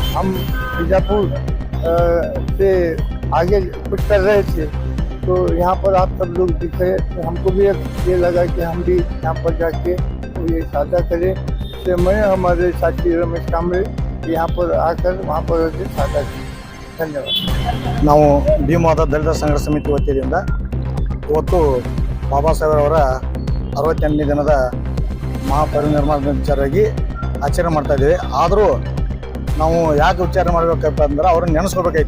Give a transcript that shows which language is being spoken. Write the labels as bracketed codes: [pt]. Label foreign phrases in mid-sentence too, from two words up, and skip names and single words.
[hi] हम बीजापुर से आगे कुछ कर रहे थे तो यहाँ पर आप सब लोग दिखे तो हमको भी ये लगा कि हम भी यहाँ पर जाके तो ये साझा करें। इससे मैं हमारे साथी रमेश कांबळे यहाँ पर आकर वहाँ पर साझा किया। [kn] ಧನ್ಯವಾದ। ನಾವು ಭೀಮವಾದ ದಲಿತ ಸಂಘರ್ಷ ಸಮಿತಿ ವತಿಯಿಂದ ಇವತ್ತು ಬಾಬಾ ಸಾಹೇಬ್ ಅವರ 68ನೇ ದಿನದ ಮಹಾಪರಿನಿರ್ವಾಣಾಧಿಕಾರಿಯಾಗಿ ಆಚರಣೆ ಮಾಡ್ತಾ ಇದ್ದೀವಿ। ಆದರೂ ನಾವು ಯಾಕೆ ಉಚ್ಚಾರಣೆ ಮಾಡಬೇಕಪ್ಪ ಅಂದ್ರೆ ಅವ್ರನ್ನ ನೆನೆಸ್ಕೋಬೇಕಾಯ್ತು।